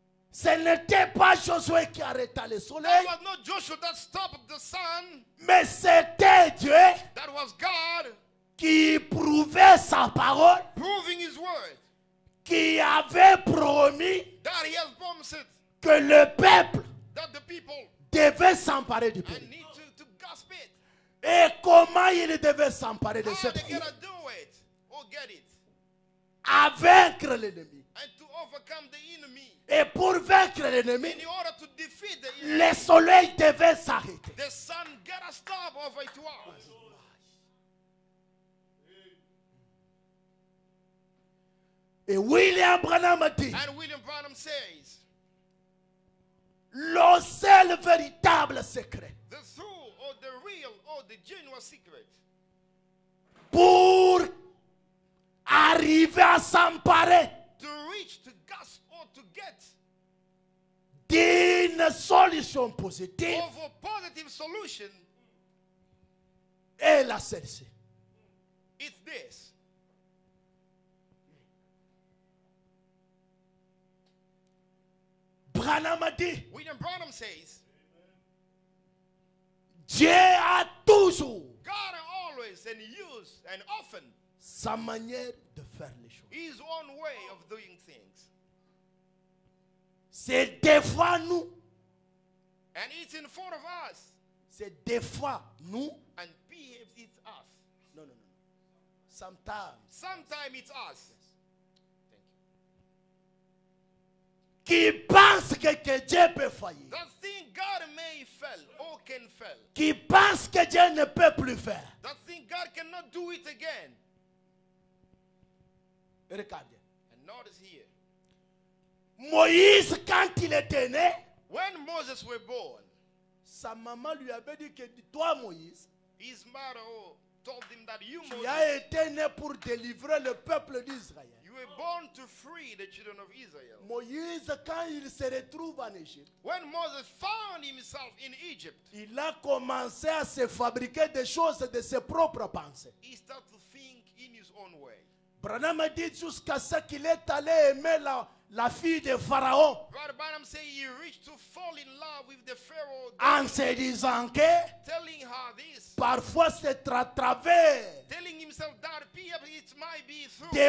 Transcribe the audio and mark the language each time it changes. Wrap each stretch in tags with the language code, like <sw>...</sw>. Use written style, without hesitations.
<fr>Ce n'était pas Josué qui arrêta le</fr> <en>That</en> <fr>soleil,</fr> <en>was not Joshua that stopped the sun.</en> <fr>mais c'était Dieu</fr> <en>That was God</en> <fr>qui prouvait sa parole,</fr> <en>proving his word.</en> <fr>qui avait promis</fr> <en>That he has promised it,</en> <fr>que le peuple</fr> <en>that the people</en> <fr>devait s'emparer du</fr> <en>and</en> <fr>pays.</fr> <en>need to grasp it.</en> <fr>Et comment il devait s'emparer de ce</fr> <en>How they</en> <fr>pays?</fr> <en>gonna do it or get it</en> <fr>À vaincre l'ennemi.</fr> <en>and to overcome the enemy.</en> <fr>Et pour vaincre l'ennemi,</fr> <en>In order to defeat the enemy,</en> <fr>le soleil devait s'arrêter.</fr> <en>the sun gotta stop over it was.</en> <fr>Et William Branham dit,</fr> <en>And William Branham says,</en> <fr>le seul véritable secret</fr> <en>the true or the real or the genuine secret</en> <fr>pour arriver à s'emparer</fr> <en>to reach, to grasp, or to get</en> <fr>d'une solution positive</fr> <en>of a positive solution</en> <fr>est la celle-ci.</fr> <en>is this.</en> <fr>Branham a dit,</fr> <en>William Branham says,</en> <fr>Dieu a toujours</fr> <en>God always and use and often</en> <fr>sa manière de faire les choses.</fr> <en>his own way of doing things.</en> <fr>C'est des fois nous,</fr> <en>And it's in front of us.</en> <fr>c'est des fois nous.</fr> <en>And perhaps it's us.</en> <fr>Non, non, non.</fr> <en>Sometimes. Sometimes it's us.</en> <fr>Qui pense que Dieu peut faillir.</fr> <en>That thing God may fail or can fail.</en> <fr>Qui pense que Dieu ne peut plus faire.</fr> <en>That thing God cannot do it again.</en> <fr>Regardez.</fr> <en>And notice here.</en> <fr>Moïse, quand il était né,</fr> <en>When Moses was born,</en> <fr>sa maman lui avait dit que toi, Moïse,</fr> <en>his mother told him that you,</en> <fr>tu</fr> <en>Moses,</en> <fr>as été né pour délivrer le peuple d'Israël.</fr> <en>you were born to free the children of Israel.</en> <fr>Moïse, quand il se retrouve en Égypte,</fr> <en>When Moses found himself in Egypt,</en> <fr>il a commencé à se fabriquer des choses de ses propres pensées.</fr> <en>he started to think in his own way.</en> <fr>Branham a dit jusqu'à ce qu'il est allé aimer la fille de Pharaon</fr> <en>Brother Branham said he reached to fall in love with the Pharaoh,</en> <fr>en se disant que</fr> <en>telling her this,</en> <fr>parfois c'est à travers</fr> <en>telling himself that perhaps it might be through</en>